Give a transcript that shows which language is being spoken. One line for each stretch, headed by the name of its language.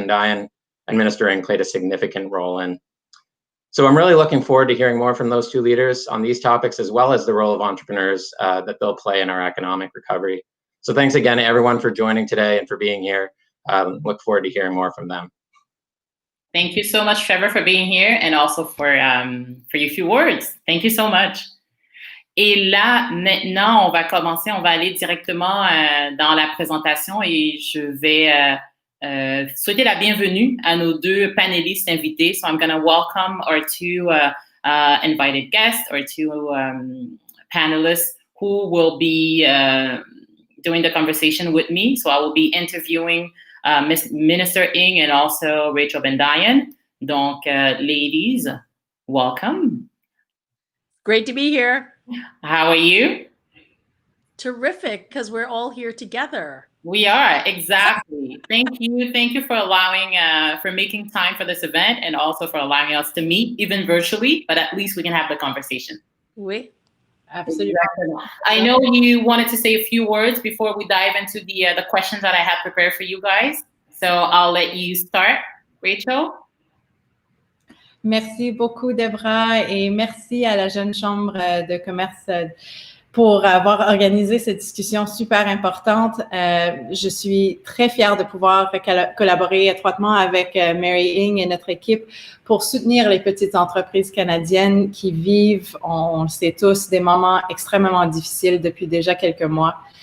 English: Bendayan and Minister Ng played a significant role in. So I'm really looking forward to hearing more from those two leaders on these topics, as well as the role of entrepreneurs that they'll play in our economic recovery. So thanks again to everyone for joining today and for being here. Look forward to hearing more from them. Thank you so much, Trevor, for being here and also for your few words. Thank you so much.
French: Et là, maintenant, on va commencer, on va aller directement dans la présentation et je vais souhaiter la bienvenue à nos deux panélistes invités.
English: So I'm going to welcome our two invited guests, or two panelists who will be doing the conversation with me. So I will be interviewing Minister Ng and also Rachel Bendayan. Donc, ladies, welcome. Great to be here. How are you? Terrific, because we're all here together. We are, exactly. Thank you for allowing, for making time for this event and also for allowing us to meet, even virtually, but at least we can have the conversation. Oui, absolutely. Exactly. I know you wanted to say a few words before we dive into the questions that I have prepared for you guys. So I'll let you start, Rachel.
French: Merci beaucoup, Déborah, et merci à la Jeune Chambre de commerce pour avoir organisé cette discussion super importante. Je suis très fière de pouvoir collaborer étroitement avec Mary Ng et notre équipe pour soutenir les petites entreprises canadiennes qui vivent, on le sait tous, des moments extrêmement difficiles depuis déjà quelques mois.